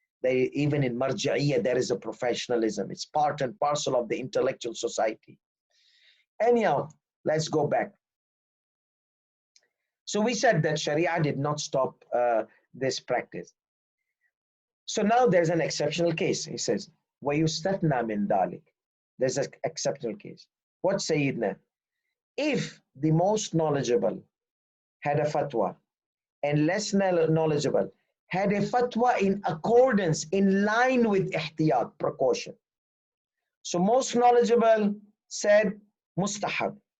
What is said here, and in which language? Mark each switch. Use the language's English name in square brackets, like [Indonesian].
[English] They, even in marja'iyah, there is a professionalism. It's part and parcel of the intellectual society. Anyhow, let's go back. So we said that Sharia did not stop this practice. So now there's an exceptional case. He says, [Arabic] وَيُسْتَثْنَى مِنْ ذَلِكَ. [English] There's an exceptional case. What Sayyidina? If the most knowledgeable had a fatwa and less knowledgeable had a fatwa in accordance, in line with ihtiyat, precaution. So most knowledgeable said mustahab.